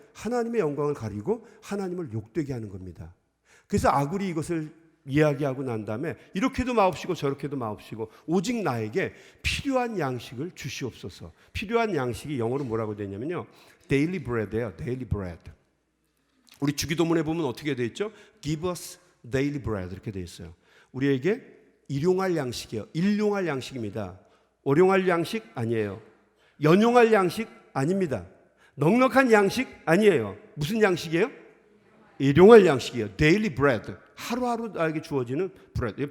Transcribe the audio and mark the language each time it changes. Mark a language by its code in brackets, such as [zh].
[ko] 하나님의 영광을 가리고 하나님을 욕되게 하는 겁니다. 그래서 아굴이 이것을 이야기하고 난 다음에 이렇게도 마옵시고 저렇게도 마옵시고 오직 나에게 필요한 양식을 주시옵소서. 필요한 양식이 영어로 뭐라고 되냐면요, daily bread예요. [en] daily bread. [ko] 우리 주기도문에 보면 어떻게 되어 있죠? [en] Give us daily bread [ko] 이렇게 되어 있어요. 우리에게 일용할 양식이에요. 일용할 양식입니다. 월용할 양식 아니에요. 연용할 양식 아닙니다. 넉넉한 양식 아니에요. 무슨 양식이에요? 일용할 양식이에요. daily bread. 하루하루 나에게 주어지는 브레드.